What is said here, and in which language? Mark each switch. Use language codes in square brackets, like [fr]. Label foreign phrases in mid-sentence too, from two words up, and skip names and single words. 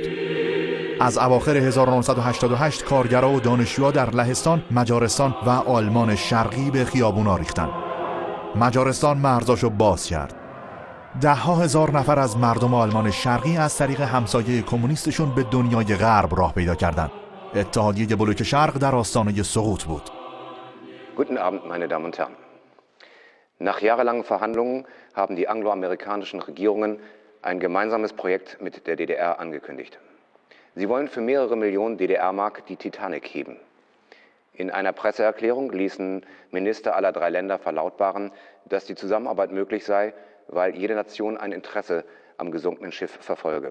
[fa] از اواخر 1988 کارگرها و دانشجوها در لهستان، مجارستان و آلمان شرقی به خیابونا ریختن. مجارستان مرزاشو باز کرد. ده‌ها هزار نفر از مردم آلمان شرقی از طریق همسایه کمونیستشون به دنیای غرب راه پیدا کردند. اتحادیه بلوک شرق در آستانه سقوط بود. [de] Guten Abend, meine Damen und Herren. Nach jahrelangen Verhandlungen haben die angloamerikanischen Regierungen ein gemeinsames Projekt mit der DDR angekündigt. Sie wollen für mehrere Millionen DDR-Mark die Titanic heben. In einer Presseerklärung ließen Minister aller drei Länder verlautbaren, dass die Zusammenarbeit möglich sei, weil jede Nation ein Interesse am gesunkenen Schiff verfolge.